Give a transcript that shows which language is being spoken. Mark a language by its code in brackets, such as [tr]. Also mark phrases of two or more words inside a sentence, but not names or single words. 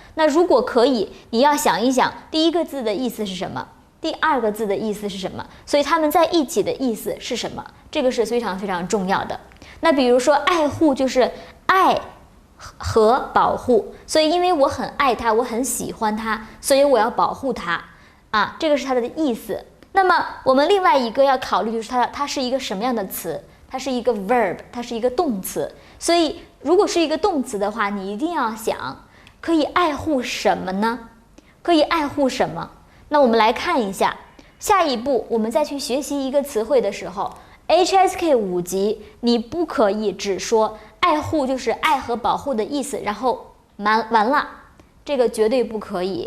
[zh] 那如果可以，你要想一想第一個字的意思是什麼，第二個字的意思是什麼，所以它們在一起的意思是什麼，這個是非常非常重要的。那比如說愛護就是愛和保護，所以因為我很愛它，我很喜歡它，所以我要保護它這個是它的意思。那麼我們另外一個要考慮就是它是一個什麼樣的詞，它是一個 verb，它是一個動詞。所以如果是一个动詞的話，你一定要想可以愛護什麼呢？可以愛護什麼？那我們來看一下，下一步我們再去學習一個詞彙的時候，HSK 5級你不可以只說愛護就是愛和保護的意思，然後完了，這個絕對不可以。